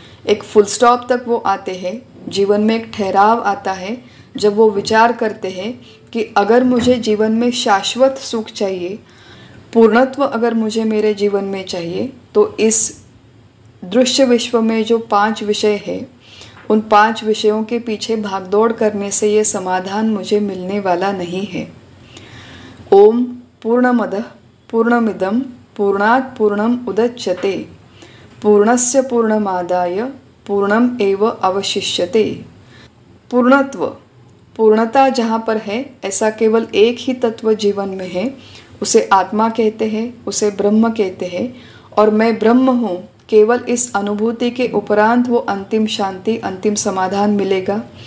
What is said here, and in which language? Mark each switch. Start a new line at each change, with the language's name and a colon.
Hindi: एक full stop तक वो आते हैं। जीवन में एक ठहराव आता है जब वो विचार करते हैं कि अगर मुझे जीवन में शाश्वत सुख चाहिए, पूर्णत्व अगर मुझे मेरे जीवन में चाहिए, तो इस दृश्य विश्व में जो 5 विषय है, उन 5 विषयों के पीछे भागदौड़ करने से ये समाधान मुझे मिलने वाला नहीं है।
Sanskrit: ओम पूर्णमदः पूर्णमिदं पूर्णात् पूर्णम उदच्यते पूर्णस्य पूर्णमादाय पूर्णम एव अवशिष्यते।
Hindi: पूर्णत्व, पूर्णता जहाँ पर है, ऐसा केवल एक ही तत्व जीवन में है, उसे आत्मा कहते हैं, उसे ब्रह्म कहते हैं। और मैं ब्रह्म हूँ, केवल इस अनुभूति के उपरांत वो अंतिम शांति, अंतिम समाधान मिलेगा।